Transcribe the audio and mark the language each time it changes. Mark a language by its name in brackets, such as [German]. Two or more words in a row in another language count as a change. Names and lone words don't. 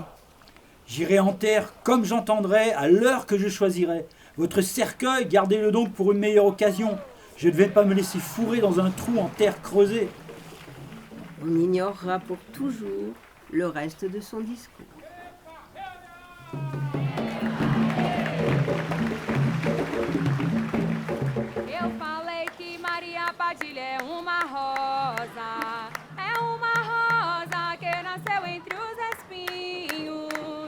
[French] J'irai en terre comme j'entendrai, à l'heure que je choisirai. Votre cercueil, gardez-le donc pour une meilleure occasion. Je ne vais pas me laisser fourrer dans un trou en terre creusée. On ignorera pour toujours le reste de son discours. [Portuguese] Eu falei que Maria Padilha é uma rosa que nasceu entre os espinhos.